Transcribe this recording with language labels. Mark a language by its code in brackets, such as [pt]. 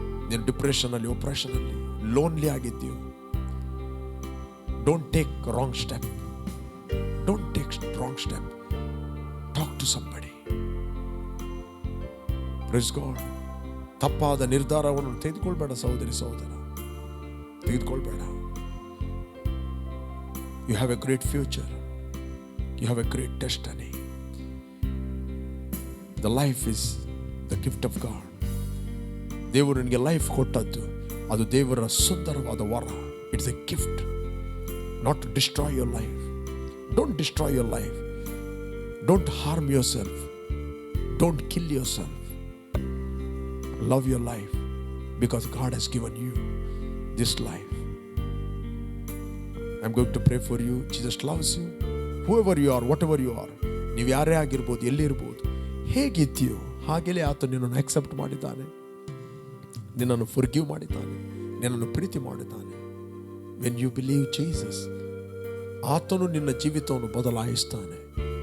[kn] ನೀನು ಡಿಪ್ರೆಷನಲ್ಲಿ, ಒಪ್ರೆಷನಲ್ಲಿ, lonely ಆಗಿದ್ದೀಯೋ, [en] Don't take wrong step. Don't take wrong step. Talk to somebody. Praise God. [kn] ತಪ್ಪಾದ ನಿರ್ಧಾರವನ್ನು ತೆಗೆದುಕೊಳ್ಬೇಡ ಸಹೋದರಿ, ಸಹೋದರ, ತೆಗೆದುಕೊಳ್ಬೇಡ. [en] You have a great future. You have a great destiny. The life is the gift of God. [kn] ದೇವರು ನಿನಗೆ life ಕೊಟ್ಟದ್ದು ಅದು ದೇವರ ಸುಂದರವಾದ ವರ. [en] It's a gift. Not to destroy your life. Don't destroy your life. Don't harm yourself. Don't kill yourself. Love your life because God has given you this life. I'm going to pray for you. Jesus loves you. Whoever you are, whatever you are, [kn] ನೀವು ಯಾರೇ ಆಗಿರ್ಬೋದು, ಎಲ್ಲಿರ್ಬೋದು, ಹೇಗಿದ್ದೀಯೋ ಹಾಗೆಯೇ ಆತ ನಿನ್ನನ್ನು accept ಮಾಡಿದ್ದಾನೆ, ನಿನ್ನನ್ನು forgive ಮಾಡಿದ್ದಾನೆ, ನಿನ್ನನ್ನು ಪ್ರೀತಿ ಮಾಡಿದ್ದಾನೆ. [en] When you believe Jesus, [kn] ಆತನು ನಿನ್ನ ಜೀವಿತವನ್ನು ಬದಲಾಯಿಸ್ತಾನೆ.